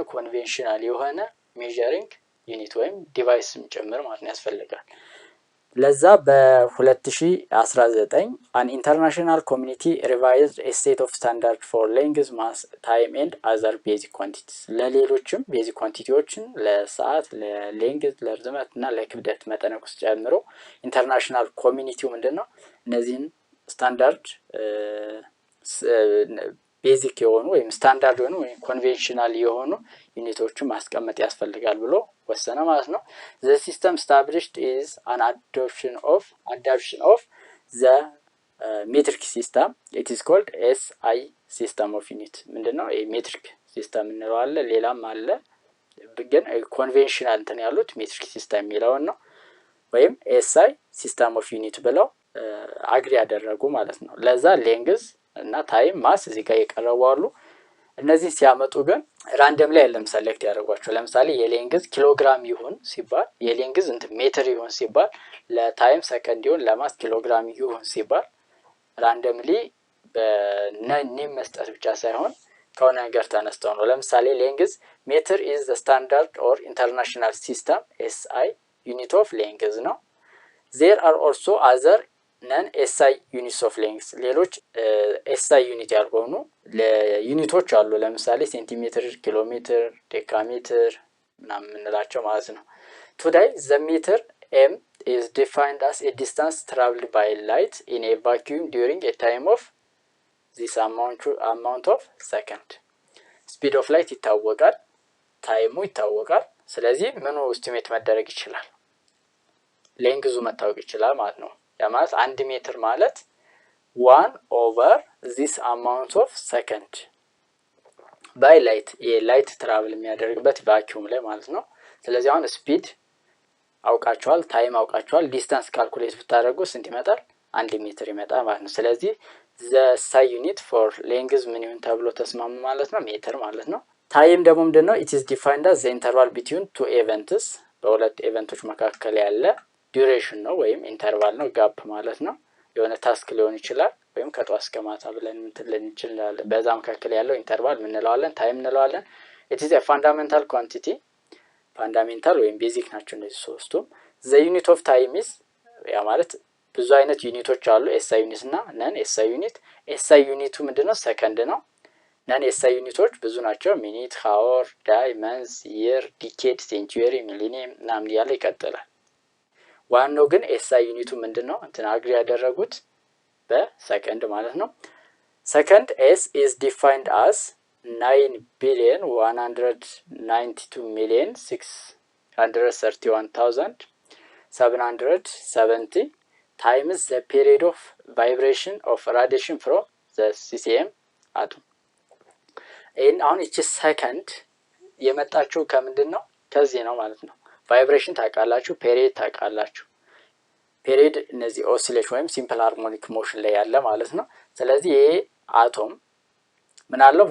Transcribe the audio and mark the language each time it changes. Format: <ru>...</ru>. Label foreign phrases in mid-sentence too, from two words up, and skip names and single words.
<am>ኮንቬንሽናል የሆነ</am> <en>measuring unit</en> <am>ወይም ዲቫይስም ጨምር ማለት ያስፈልጋል ለዛ በ2019</am> <en>an international community revised a state of standard for length, mass, time and other basic quantities</en> <am>ለሌሎችም</am> <en>basic quantities</en> <am>ለሰዓት ለሌንግዝ ለርዝመት እና ለክብደት መጠነቁስ ጨምሮ</am> <en>international community</en> <am>ምንድነው እነዚህን ስታንዳርድ ቤዚክ የሆኑ ወይም ስታንዳርድ የሆኑ ወይም ኮንቬንሽናል የሆኑ ዩኒቶችን ማስቀመጥ ያስፈልጋል ብሎ ወሰነ ማለት ነው።</am> <en>the system established is an adoption of the metric system. It is called SI system of unit</en> <am>ምንድነው</am> <en>metric system</en> <am>እንለዋለን። ሌላም አለ ግን ኮንቬንሽናል እንትን ያሉት</am> <en>metric system</en> <am>የሚለውን ነው ወይም</am> <en>SI system of unit</en> <am>ብለው አግሪ ያደረጉ ማለት ነው። ለዛ ሌንግዝ እና ታይም ማስ እዚህ ጋር ይቀርባሉ። እነዚህ ሲያመጡ ግን ራንደም ላይ አይደለም ሰሌክት ያደርጓቸው። ለምሳሌ የሌንግዝ ኪሎግራም ይሁን ሲባል የሌንግዝ ሜትር ይሁን ሲባል ለታይም ሰከንድ ይሁን ለማስ ኪሎግራም ይሁን ሲባል ራንደምሊ በኔም መስጠት ብቻ ሳይሆን ከሆነ ነገር ተነስተው ነው። ለምሳሌ ሌንግዝ ሜትር</am> <en>is the standard or international system SI unit of length ነው። there are also other ነን SI units of length</en> <am>ሌሎች SI ዩኒት ያልሆኑ ለዩኒቶች አሉ። ለምሳሌ ሴንቲሜትር፣ ኪሎ ሜትር፣ ዴካሜትር ምናምን እንላቸው ማለት ነው።</am> <en>today the meter m is defined as a distance traveled by light in a vacuum during a time of this amount of second. speed of light</en> <am>ይታወቃል፣ ታይሙ ይታወቃል። ስለዚህ ምኑ ኤስቲሜት መደረግ ይችላል? ሌንግዙ መታወቅ ይችላል ማለት ነው። ያማስ 1 ሜትር ማለት</am> <en>1 over this amount of second by light</en> <am>የላይት ትራቭል የሚያደርግበት ቫክዩም ላይ ማለት ነው። ስለዚህ አሁን ስፒድ አውቃቸዋል፣ ታይም አውቃቸዋል። ዲስታንስ ካልኩሌት ብታደርጉ ስንት ይመጣል? 1 ሜትር ይመጣል ማለት ነው። ስለዚህ</am> <en>the SI unit for length</en> <am>ምን ይሁን ተብሎ ተስማሙ ማለት ነው? ሜትር ማለት ነው። ታይም ደግሞ ምንድነው?</am> <en>it is defined as the interval between two events</en> <am>በሁለት ኢቨንቶች መካከል ያለ ዱሬሽን ነው ወይም ኢንተርቫል ነው፣ ጋፕ ማለት ነው። የሆነ ታስክ ሊሆን ይችላል ወይም ከጧት እስከ ማታ ብለን እንትልን እንችላለን። በዛ መካከል ያለው ኢንተርቫል ምን እንለዋለን? ታይም እንለዋለን።</am> <en>it is a fundamental quantity</en> <am>ፋንዳሜንታል ወይም ቤዚክ ናቸው እነዚህ ሶስቱም።</am> <en>the unit of time is</en> <am>ያ ማለት ብዙ አይነት ዩኒቶች አሉ፣ SI ዩኒት እና ነን SI ዩኒት። SI ዩኒቱ ምንድነው? ሰከንድ ነው። ነን SI ዩኒቶች ብዙ ናቸው፣ ሚኒት፣ ሃወር፣ ዳይ፣ መንዝ፣ ይር፣ ዲኬድ፣ ሴንቹሪ፣ ሚሊኒየም እና ምን ያለ ይቀጥላል። ዋናው ግን SI ዩኒቱ ምንድነው? እንትን አግሪ ያደረጉት በሰከንድ ማለት ነው።</am> <en>ሰከንድ S is defined as 9,192,631,770 times the period of vibration of radiation from the CCM atom.</en> <am>አሁን እቺ ሰከንድ የመጣችው ከምንድን ነው? ከዚህ ነው ማለት ነው። ቫይብሬሽን ታውቃላችሁ፣ ፔሪድ ታውቃላችሁ። ፔሪድ እነዚህ ኦሲሌሽን ወይም</am> <en>simple harmonic motion</en> <am>ላይ ያለ ማለት ነው። ስለዚህ ይሄ አቶም ምን አለው?</am>